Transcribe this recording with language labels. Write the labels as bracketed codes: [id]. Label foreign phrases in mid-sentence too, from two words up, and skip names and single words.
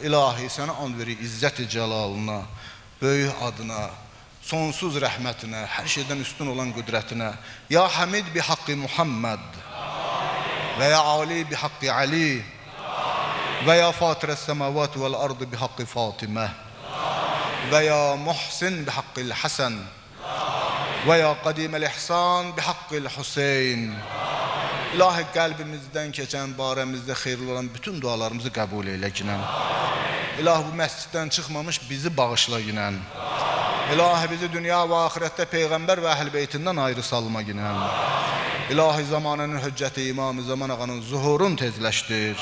[az] İlahi, sənə and verir izzət-i cəlalına, böyük adına, sonsuz rəhmətinə, hər şeydən üstün olan qüdrətinə. [ar] يا حميد بحق محمد ويا عالي بحق علي ويا فاطر السماوات والأرض بحق فاطمة ويا محسن بحق الحسن ويا قديم الإحسان بحق الحسين. [az] İlahi, qəlbimizdən keçən, barəmizdə xeyirli olan bütün dualarımızı qəbul eylə ginən. İlahi, bu məsciddən çıxmamış bizi bağışla ginən. İlahi, bizi dünya və ahirətdə Peyğəmbər və Əhl-i Beytindən ayrı salma ginən. İlahi, zamanının hüccəti İmam-ı Zaman ağanın zuhurun tezləşdir.